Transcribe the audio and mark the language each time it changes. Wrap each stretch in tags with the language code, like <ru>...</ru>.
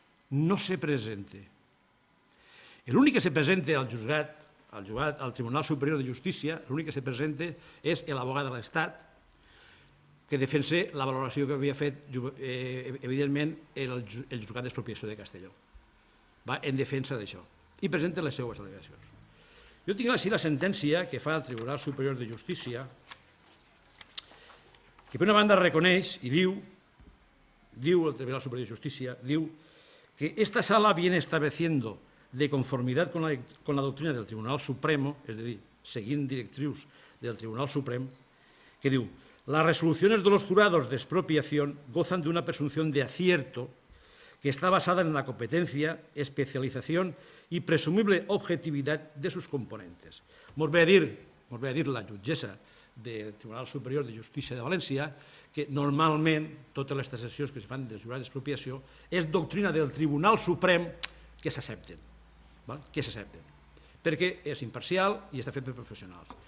<ca>No se presenta. L'únic que se presenta al juzgat, al Tribunal Superior de Justícia, l'únic que se presenta és l'abogat de l'Estat, que defensa la valoració que havia fet, evidentment, el juzgat d'expropiació de Castelló. va en defensa d'això i presenta les seues al·legacions. Jo tinc així la sentència que fa el Tribunal Superior de Justícia, que per una banda reconeix i diu el Tribunal Superior de Justicia, diu que</ca> <es>esta sala viene estableciendo de conformidad con la doctrina del Tribunal Supremo,</es> <ca>és a dir, seguint directrius del Tribunal Suprem, que diu,</ca> <es>las resoluciones de los jurados de expropiación gozan de una presunción de acierto que está basada en la competencia, especialización y presumible objetividad de sus componentes.</es> <ca>Mos ve a dir la jutgessa del Tribunal Superior de Justícia de València que normalment totes les taxacions que es fan dels jurats d'expropiació és doctrina del Tribunal Suprem que s'accepten, perquè és imparcial i està fet per professionals.</ca>